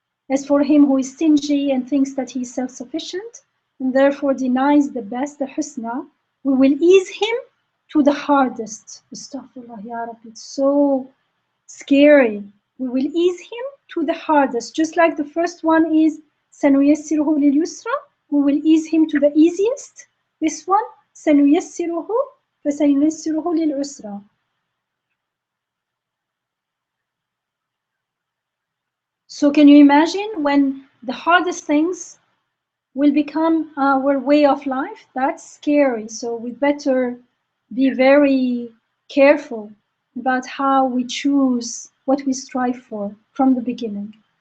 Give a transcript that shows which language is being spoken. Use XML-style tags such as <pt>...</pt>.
<en>As for him who is stingy and thinks that he is self-sufficient and therefore denies the best, the husna, we will ease him to the hardest. Astaghfirullah, ya Rabbi, it's so scary. We will ease him to the hardest, just like the first one is</en> <ar>سَنُيَسِّرُهُ لِلْيُسْرَى,</ar> <en>we will ease him to the easiest. This one,</en> <ar>سَنُيَسِّرُهُ فَسَنُيَسِّرُهُ لِلْعُسْرَى.</ar> <en>So can you imagine when the hardest things will become our way of life? That's scary. So we better be very careful about how we choose what we strive for from the beginning.</en>